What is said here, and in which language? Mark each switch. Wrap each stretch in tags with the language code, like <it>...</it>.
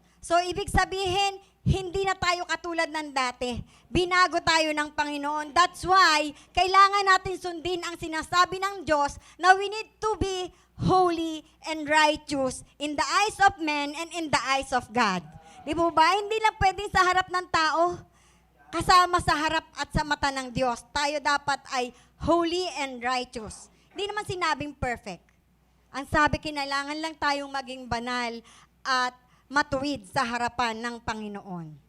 <tl>So, ibig sabihin, hindi na tayo katulad ng dati. Binago tayo ng Panginoon.</tl> <en>That's why,</en> <tl>kailangan natin sundin ang sinasabi ng Diyos na</tl> <en>we need to be holy and righteous in the eyes of men and in the eyes of God.</en> <tl>Di po ba? Hindi lang pwedeng sa harap ng tao, kasama sa harap at sa mata ng Diyos. Tayo dapat ay</tl> <en>holy and righteous.</en> <tl>Hindi naman sinabing perfect. Ang sabi, kinailangan lang tayong maging banal at matuwid sa harapan ng Panginoon.</tl>